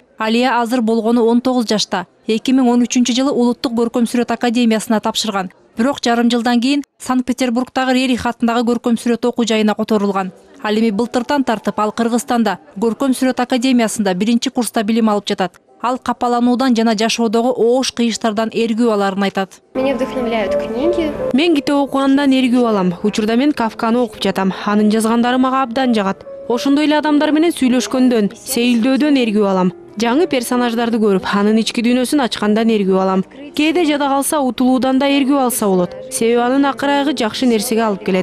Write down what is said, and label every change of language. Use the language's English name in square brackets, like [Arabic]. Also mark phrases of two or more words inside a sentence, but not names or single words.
[Kyrgyz] Алия азыр болгону 19 жашта. 2013-жылы Улуттук көркөм сүрөт академиясына тапшырган. Бирок жарым жылдан кийин Санкт-Петербургдагы Рерих атындагы көркөм сүрөт окуу жайына которулган. Ал эми былтыртан тартып ал Кыргызстанда көркөм сүрөт академиясында 1-чи курста билим алып жатат. Ал капалануудан жана жашоодогу оош кыйыштардан эргүү аларын айтат. [Russian] Меня вдохновляют книги. [Kyrgyz] Мен китеп окугандан эргүү алам. Учурда мен Кафканы окуп жатам. Анын жазгандары мага абдан жагат. Ошондой эле адамдар менен сүйлөшкөндөн, сейилдөөдөн эргүү алам. Жаңы персонаждарды көрүп, анын ички дүйнөсүн ачкандан эргүү алам. Кээде жада калса, утулуудан да эргүү алса болот. Себеби анын акырайгы жакшы нерсеге алып келет.